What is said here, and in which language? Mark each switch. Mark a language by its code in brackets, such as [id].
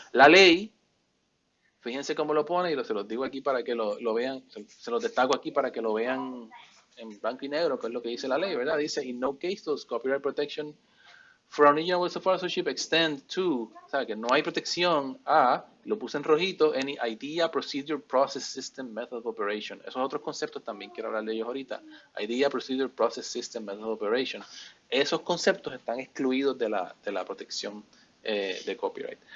[es] La ley, fíjense cómo lo pone y se los digo aquí para que lo vean, se los destaco aquí para que lo vean en blanco y negro, que es lo que dice la ley, ¿verdad? [en] Dice, in no case does copyright protection for original works of authorship extend to, [es] o sea, que no hay protección a, lo puse en rojito, [en] any idea, procedure, process, system, method of operation. [es] Esos otros conceptos también quiero hablar de ellos ahorita. [en] Idea, procedure, process, system, method of operation. [es] Esos conceptos están excluidos de la protección de copyright.